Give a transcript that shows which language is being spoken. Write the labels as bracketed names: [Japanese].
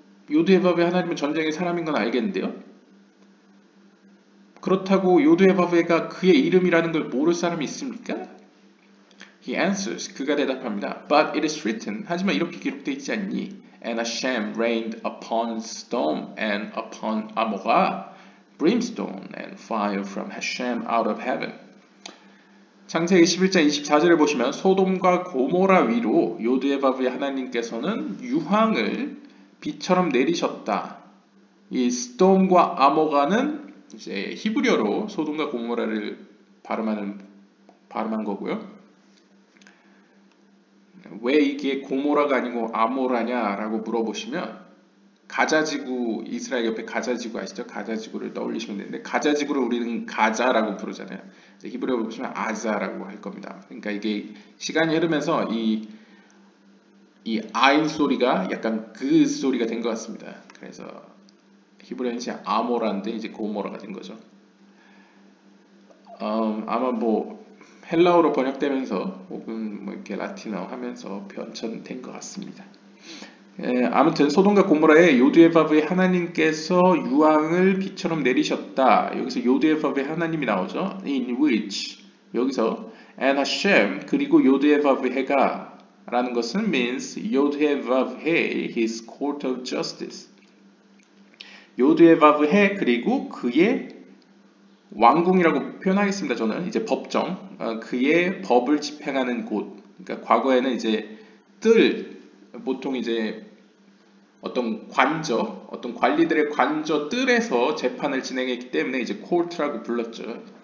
[Korean] 요드예바브의 하나님은 전쟁의 사람인 건 알겠는데요. 그렇다고 요드예바브가 그의 이름이라는 걸 모를 사람이 있습니까? [English] He answers, [Korean] 그가 대답합니다. [English] But it is written, [Korean] 하지만 이렇게 기록되어 있지 않니? [English] And Hashem reigned upon Sodom and upon Amorah, brimstone and fire from Hashem out of heaven. [Korean] 창세기 11장 24절을 보시면 소돔과 고모라 위로 요드예바브의 하나님께서는 유황을 비처럼 내리셨다. 이 스돔과 아모가는 이제 히브리어로 소돔과 고모라를 발음한 거고요. 왜 이게 고모라가 아니고 아모라냐라고 물어보시면 가자지구, 이스라엘 옆에 가자지구 아시죠? 가자지구를 떠올리시면 되는데 가자지구를 우리는 가자라고 부르잖아요. 히브리어로 보시면 아자라고 할 겁니다. 그러니까 이게 시간이 흐르면서 이 아인 소리가 약간 그 소리가 된 것 같습니다. 그래서 히브리어는 이제 아모라인데 이제 고모라가 된 거죠. 아마 뭐 헬라어로 번역되면서 혹은 뭐 이렇게 라틴어 하면서 변천된 것 같습니다. 아무튼 소돔과 고모라에 요드예바브의 하나님께서 유황을 비처럼 내리셨다. 여기서 요드예바브의 하나님이 나오죠. [English] In which [Korean] 여기서 [English] and Hashem [Korean] 그리고 요드예바브해가 라는 것은 [English] means 요드예바브해 his court of justice. [Korean] 요드예바브해 그리고 그의 왕궁이라고 표현하겠습니다. 저는 이제 법정, 그의 법을 집행하는 곳. 그러니까 과거에는 이제 보통 이제 어떤 관리들의 관저 뜰에서 재판을 진행했기 때문에 이제 코르트라고 불렀죠.